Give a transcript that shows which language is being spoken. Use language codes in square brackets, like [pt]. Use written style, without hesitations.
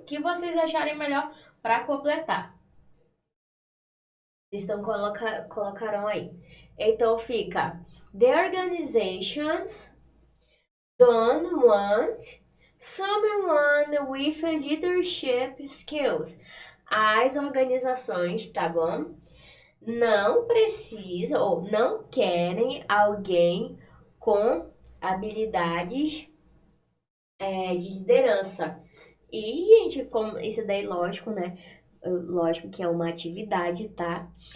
[pt] O que vocês acharem melhor para completar? Colocaram aí. Então fica: [en] the organizations don't want someone with leadership skills. [pt] As organizações, tá bom? Não precisam ou não querem alguém com habilidades de liderança. E, gente, como isso daí, lógico, né? Lógico que é uma atividade, tá?